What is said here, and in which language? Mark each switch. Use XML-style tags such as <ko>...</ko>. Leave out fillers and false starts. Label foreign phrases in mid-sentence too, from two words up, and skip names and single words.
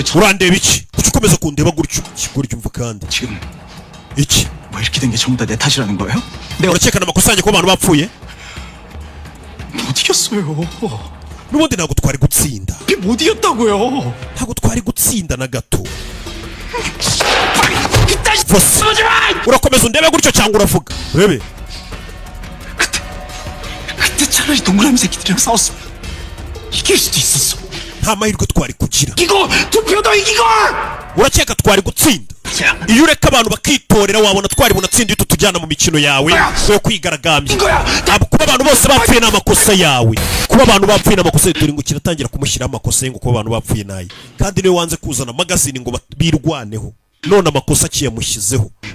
<rw>urandeba iki? kuki ukomeza kundeba gutyo? kigoryo umva kandi.</rw> <ko>지금</ko> <rw>iki?</rw> <ko>뭐 이렇게 된 게 전부 다 내 탓이라는 거예요? 내가</ko> <rw>urakekana amakosa yanjye ko abantu bapfuye?</rw> <ko>못 이겼어요.</ko> <rw>n'ubundi ntabwo twari gutsinda.</rw> <ko>못 이겼다고요.</ko> <rw>ntabwo twari gutsinda na gato. Fosi urakomeza undebe gutyo cyangwa uravuga urebe</rw> <ko>그때 차라리 동그라미 새끼들이랑 싸웠으면 이길 수도 있었어.</ko> <rw>nta mahirwe twari kugira</rw> <ko>이거 투표도 이기고.</ko> <rw>urakeka twari gutsinda iyo ureka abantu bakitorera wabona twari bunatsinda iyo tutujyana mu mikino yawe yo kwigaragambya kuba abantu bose bapfuye n'amakosa yawe kuba abantu bapfuye n'amakosa turi ngo kiratangira kumushyiraho amakosa ye ngo kuba abantu bapfuye naye kandi niwe wanze kuzana magazine ngo birwaneho none amakosa akiyamushyizeho</rw>